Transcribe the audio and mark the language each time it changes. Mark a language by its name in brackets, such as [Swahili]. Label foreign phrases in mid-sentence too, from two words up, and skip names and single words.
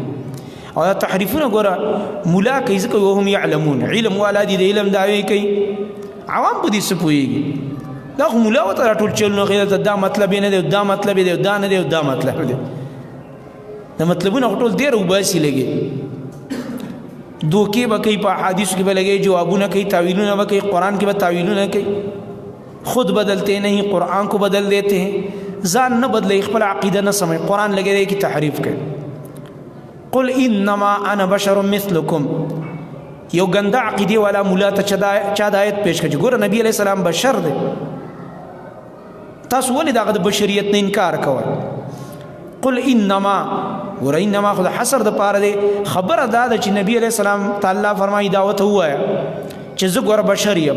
[Pashto] او دا تحریفونه ګوره مولا کوي ځکه [Arabic] وهم یعلمون، [Pashto] علم والا دي د علم دعوې کوي، عوام په دې څه پوهېږي. دا خو مولا ورته راټول چلونه کوي دا مطلب یې نه دی، دا مطلب یې دی، دا نه دی، دا مطلب دی. دا مطلبونه خو ټول ډېر وباسي لګي، دوکې به کوي، په احادیثو کې به لګي جوابونه کوي، تعویلونه به کوي، قرآن کې به تعویلونه کوي. [Urdu] خود بدلتے نہیں قرآن کو بدل دیتے ہیں، [Pashto] ځان نه بدلي، خپل عقیده نه سموي، قرآن لګي دی کې تحریف کوي. [Arabic] قل انما انا بشر مثلکم، [Pashto] یو ګنده عقیده والا مولا ته چا د آیت پیش کړي. ګوره نبی [Arabic] علیہ السلام [Pashto] بشر دی، تاسو ولې دغه د بشریت نه انکار کوئ؟ [Arabic] قل انما، [Pashto] ګوره انما خو د حصر د پاره دی. خبره دا ده چې نبی [Arabic] علیہ السلام [Pashto] تعالی فرمایي دعوت ووایه چې زه ګوره بشر یم.